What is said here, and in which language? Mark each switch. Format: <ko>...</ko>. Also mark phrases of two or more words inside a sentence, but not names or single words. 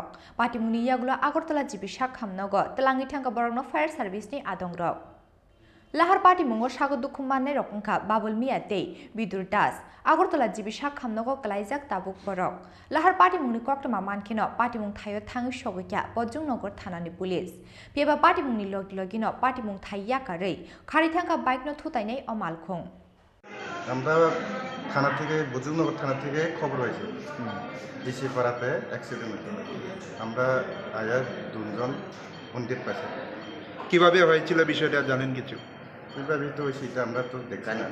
<trp>Pati Muni Yaglo Agartala Jibi Shakham Nogo Telangi Thangka Borok no</trp> <en>fire service</en> <trp>ni Adongrok Lahar Pati Mungo Shago Dukumane Rokungka Babul Miate Bidur Das Agartala Jibi Shakham Nogo Klaizak Tabuk Borok Lahar Pati Muni Koktama Mankino Pati Mung Thayo Thangi Shogokya Bojung Nogor Thanani Police Pieba Pati Mungni Logino Pati Mung Thaya Karei Khari Thangka Bike no Thutainai Omalkhung</trp> <bn>আমরা থানা থেকে বজুগনগর থানা থেকে খবর হয়েছে ডিসি পাড়াতে অ্যাক্সিডেন্ট হয়েছে আমরা আয়া দুজন উন্ডিত পাইছি কিভাবে হয়েছিল বিষয়টা জানেন কিছু? কিভাবে তো সেটা আমরা তো দেখছি না।</bn>